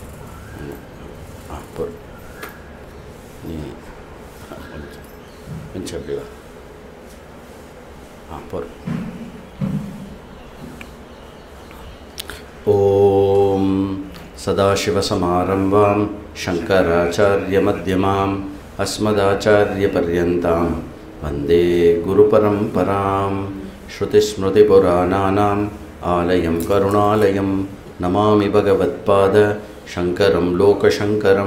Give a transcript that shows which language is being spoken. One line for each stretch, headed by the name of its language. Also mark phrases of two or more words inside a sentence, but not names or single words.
Tamil: பொறு நீ கொஞ்சம் அப்படி வா.
Sanskrit: பொறு. ओम् सदाशिवसमारम्भाम् शङ्कराचार्यमध्यमाम् अस्मदाचार्यपर्यन्तां वन्दे गुरुपरम्परां. श्रुतिस्मृतिपुराणानाम् आलयं करुणालयं नमामि भगवत्पाद शङ्करं लोकशङ्करं.